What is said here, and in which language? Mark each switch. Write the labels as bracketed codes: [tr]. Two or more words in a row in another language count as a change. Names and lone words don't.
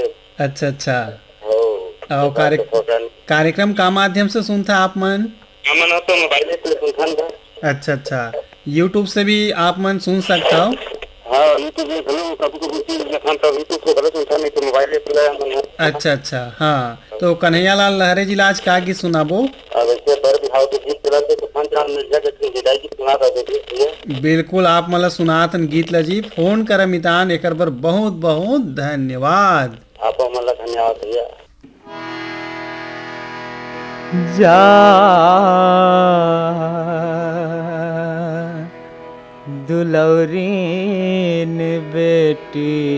[hne] अच्छा, और कार्यक्रम का माध्यम से सुनता आप मन? तो मोबाइल पे सुनथन था। अच्छा, यूट्यूब से भी आप मन सुन सकता हो? हाँ, यूट्यूब में नहीं तो मोबाइल पे। अच्छा, हाँ। तो कन्हैया लाल लहरे जी आज का गीत सुनाबो? बिल्कुल, आप मतलब सुनातन गीत ला जी। फोन कर मितान एकर बर बहुत बहुत धन्यवाद। आप मतलब धन्यवाद भैया। जा दुलौरीन बेटी